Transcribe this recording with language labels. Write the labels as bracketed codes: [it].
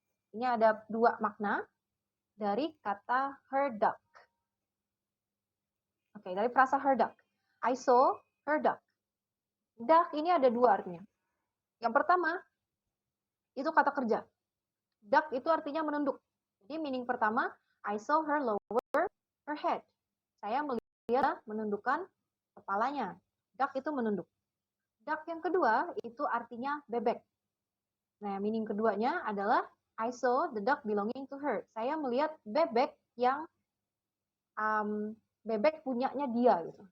[id] Ini ada dua makna dari kata her duck. Oke, dari frasa her duck. [en] I saw her duck. [id] Duck ini ada dua artinya. Yang pertama, itu kata kerja. Duck itu artinya menunduk. Jadi meaning pertama, [en] I saw her lower her head. [id] Saya melihat menundukkan kepalanya. Duck itu menunduk. Duck yang kedua itu artinya bebek. Nah, meaning keduanya adalah [en] I saw the duck belonging to her. [id] Saya melihat bebek yang bebek punyanya dia gitu.